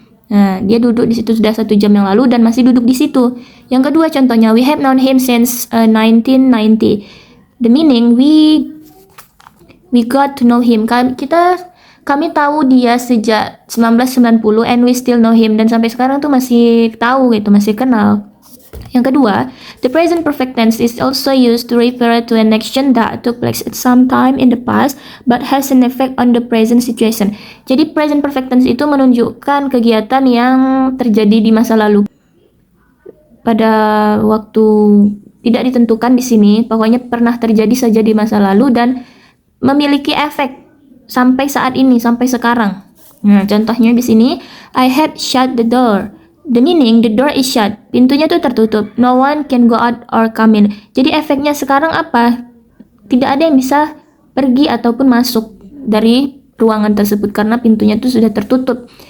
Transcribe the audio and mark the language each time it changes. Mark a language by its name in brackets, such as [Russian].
[Indonesian] Nah, dia duduk di situ sudah 1 jam yang lalu dan masih duduk di situ. Yang kedua contohnya, [English] we have known him since 1990. The meaning, we got to know him. [Indonesian] Kami tahu dia sejak 1990 [English] and we still know him, [Indonesian] dan sampai sekarang tuh masih tahu gitu, masih kenal. Yang kedua, [English] the present perfect tense is also used to refer to an action that took place at some time in the past but has an effect on the present situation. [Indonesian] Jadi present perfect tense itu menunjukkan kegiatan yang terjadi di masa lalu pada waktu tidak ditentukan di sini, pokoknya pernah terjadi saja di masa lalu dan memiliki efek sampai saat ini, sampai sekarang. [English] Nah, contohnya di sini, I had shut the door. The meaning, the door is shut. [Indonesian] Pintunya tuh tertutup. [English] No one can go out or come in. [Indonesian] Jadi efeknya sekarang apa? Tidak ada yang bisa pergi ataupun masuk dari ruangan tersebut karena pintunya tuh sudah tertutup.